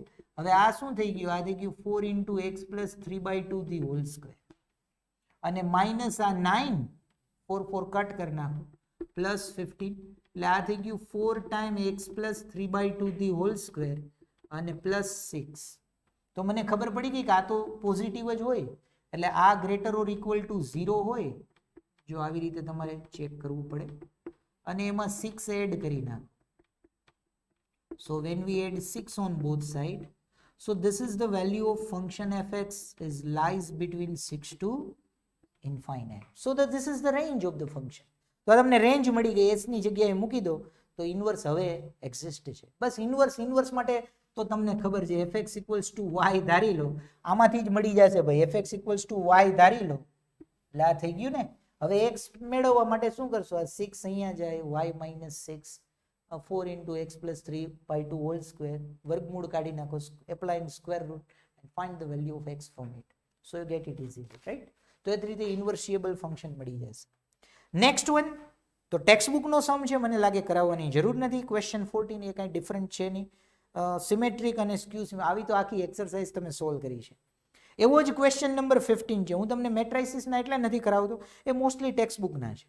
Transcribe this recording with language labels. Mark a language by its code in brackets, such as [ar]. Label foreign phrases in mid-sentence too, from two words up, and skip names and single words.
[gu] હવે આ શું થઈ ગયું, આ થઈ ગયું 4 × x + 3/2 અને માઇનસ આ 9, 4 કટ કરી નાખો, પ્લસ 15 એટલે આ થઈ ગયું 4 × x + 3/2 અને પ્લસ 6. તો મને ખબર પડી ગઈ કે આ તો પોઝિટિવ જ હોય, એટલે આ [en] greater or equal to [gu] 0 હોય. જો આવી રીતે તમારે ચેક કરવું પડે અને એમાં 6 એડ કરી નાખો. [en] So when we add 6 on both sides, so this is the value of function fx is lies between 6 to infinite. So that this is the range of the function. [gu] તો તમને રેન્જ મળી ગઈ, s ની જગ્યાએ મૂકી દો તો ઇન્વર્સ હવે એક્ઝિસ્ટ છે. બસ ઇન્વર્સ માટે તો તમને ખબર છે fx [en] equals to [gu] y ધારી લો, આમાંથી જ મળી જશે ભાઈ fx [en] equals to [gu] y ધારી લો એટલે આ થઈ ગયું ને. હવે x મેળવવા માટે શું કરશો, આ 6 અહીંયા જાય, y માઇનસ 6 4 [en] into x plus 3 by 2 whole square, [gu] વર્ગમૂળ કાઢી નાખો, [en] applying square root and find the value of x from it, so you get it easily, right? [gu] તો એ રીતે ઇન્વર્સિબલ ફંક્શન મળી જશે. [en] next one, [gu] તો [en] text book [gu] નો સમ છે, મને લાગે કરાવવાની જરૂર નથી. ક્વેશ્ચન 14 એ કાંઈ ડિફરન્ટ છે નહીં, સિમેટ્રિક અને સ્ક્યુ આવી તો આખી એક્સરસાઇઝ તમે સોલ્વ કરી છે. એવો જ [en] question number [gu] 15 છે. હું તમને મેટ્રાઇસિસના એટલા નથી કરાવતો, એ [en] mostly text bookના [gu] છે.